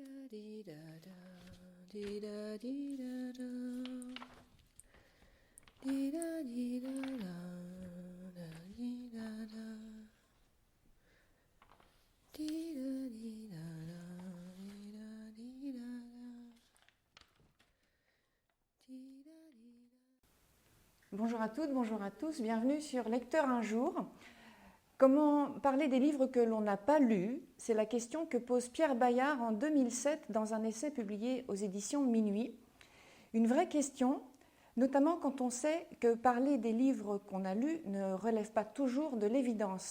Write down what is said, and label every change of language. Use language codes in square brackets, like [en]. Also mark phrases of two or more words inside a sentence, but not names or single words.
[fr] di da da, di da di da da, di da di da da, da di da da, di da di da da, di da di da da, di da di da. Bonjour à toutes, bonjour à tous, bienvenue sur Lecteur un jour. Comment parler des livres que l'on n'a pas lus? C'est la question que pose Pierre Bayard en 2007 dans un essai publié aux éditions Minuit. Une vraie question, notamment quand on sait que parler des livres qu'on a lus ne relève pas toujours de l'évidence.